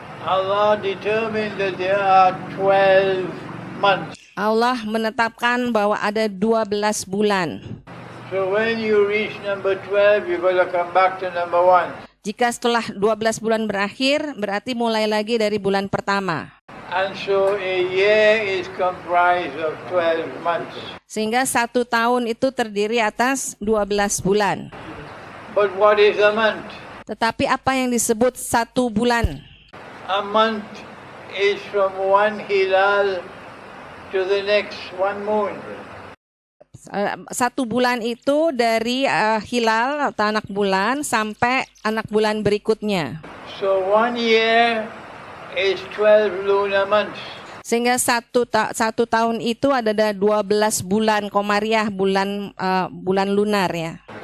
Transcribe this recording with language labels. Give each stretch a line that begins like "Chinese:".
English: Allah determined that there are 12 months.
Indonesian: Allah menetapkan bahwa ada 12 bulan.
English: So when you reach number 12, you've got to come back to number 1.
Indonesian: Jika setelah 12 bulan berakhir, berarti mulai lagi dari bulan pertama.
English: And so a year is comprised of 12 months.
Indonesian: Sehingga 1 tahun itu terdiri atas 12 bulan.
English: But what is a month?
Indonesian: Tetapi apa yang disebut 1 bulan?
English: A month is from one hilal to the next one moon.
Indonesian: 1 bulan itu dari hilal atau anak bulan sampai anak bulan berikutnya.
English: So 1 year is 12 lunar months.
Indonesian: Sehingga satu tahun itu ada 12 bulan komariah, bulan lunar ya.